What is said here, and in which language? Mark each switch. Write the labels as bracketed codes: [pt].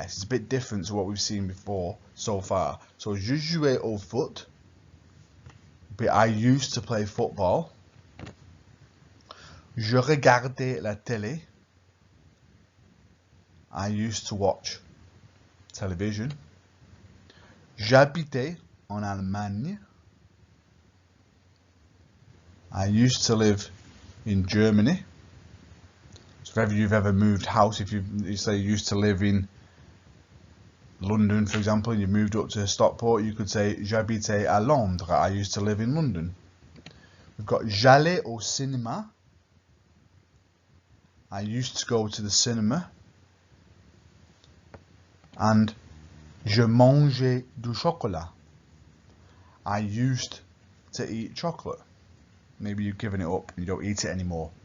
[en] It's a bit different to what we've seen before so far. So [fr] je jouais au foot, [en] but I used to play football. [fr] Je regardais la télé. [en] I used to watch television. [fr] J'habitais en Allemagne. [en] I used to live in Germany. So if you've ever moved house, if you say you used to live in London, for example, and you moved up to Stockport, you could say [fr] j'habitais à Londres. [en] I used to live in London. We've got [fr] j'allais au cinéma. [en] I used to go to the cinema. [fr] And je mangeais du chocolat. [en] I used to eat chocolate. Maybe you've given it up and you don't eat it anymore.